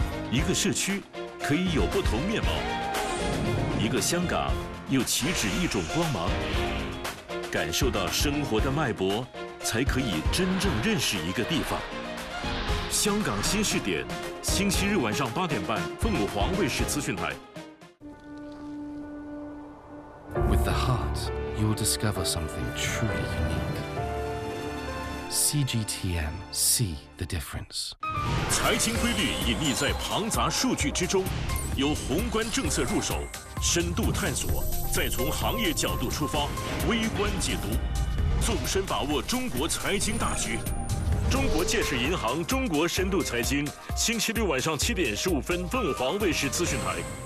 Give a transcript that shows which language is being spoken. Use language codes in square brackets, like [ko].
[zh] 一个社区可以有不同面貌，一个香港又岂止一种光芒？感受到生活的脉搏，才可以真正认识一个地方。香港新视点，星期日晚上8点半，凤凰卫视资讯台。 [en] With the heart, you'll discover something truly unique. CGTN, see the difference. [zh] 财经规律隐匿在庞杂数据之中，由宏观政策入手，深度探索，再从行业角度出发，微观解读，纵深把握中国财经大局。中国建设银行，中国深度财经，星期六晚上7点15分，凤凰卫视资讯台。